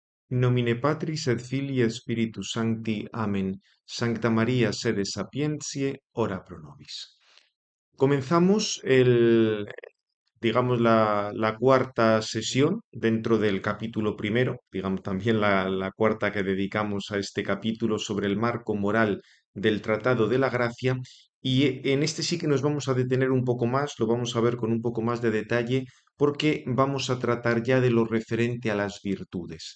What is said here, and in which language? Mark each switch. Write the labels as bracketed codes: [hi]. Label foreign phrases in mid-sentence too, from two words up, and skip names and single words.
[la] Nomine Patris et Filii et Spiritus Sancti. Amén. Sancta María, sede sapientiae, ora pro nobis. [es] Comenzamos digamos, la cuarta sesión dentro del capítulo primero, digamos, también la cuarta que dedicamos a este capítulo sobre el marco moral del Tratado de la Gracia. Y en este sí que nos vamos a detener un poco más, lo vamos a ver con un poco más de detalle, porque vamos a tratar ya de lo referente a las virtudes.